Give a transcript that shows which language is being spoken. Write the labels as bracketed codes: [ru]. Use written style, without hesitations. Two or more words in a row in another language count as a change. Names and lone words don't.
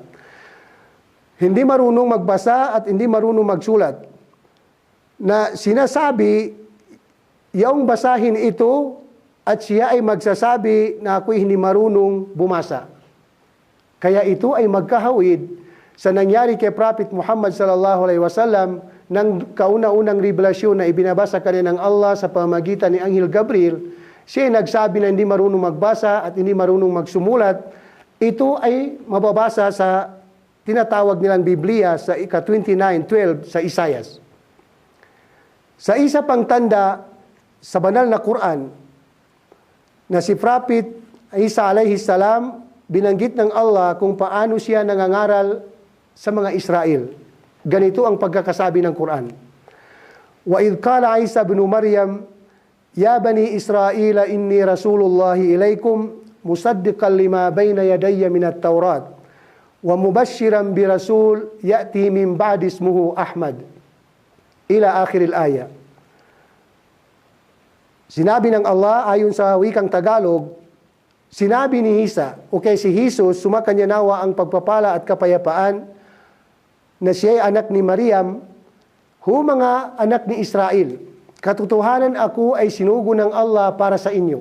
[tl] Hindi marunong magbasa at hindi marunong magsulat. Na sinasabi, yung basahin ito at siya ay magsasabi na ako'y hindi marunong bumasa. Kaya ito ay magkahawid sa nangyari kay Prophet Muhammad [ar] صلى الله عليه وسلم [tl] ng kauna-unang revelasyon na ibinabasa kanya ng Allah sa pamamagitan ni Anghel Gabriel. Siya ay nagsabi na hindi marunong magbasa at hindi marunong magsumulat. Ito ay mababasa sa tinatawag nilang Biblia sa ika-29:12 sa Isaiah. Sa isa pang tanda sa banal na Quran na si Prophet Isa [ar] عليه السلام, [tl] binanggit ng Allah kung paano siya nangangaral sa mga Israel. Ganito ang pagkakasabi ng Quran. [ar] وإذ قال عيسى ابن مريم يا بني إسرائيل إني رسول الله إليكم مصدقا لما بين يدي من التوراة ومبشرا برسول يأتي من بعدي اسمه أحمد. إلى آخر الآية. [tl] Sinabi ng Allah ayon sa wikang Tagalog, sinabi ni Isa, o kay si Jesus, sumakanya nawa ang pagpapala at kapayapaan, na siya ay anak ni Mariam, mga anak ni Israel, katotohanan ako ay sinugo ng Allah para sa inyo.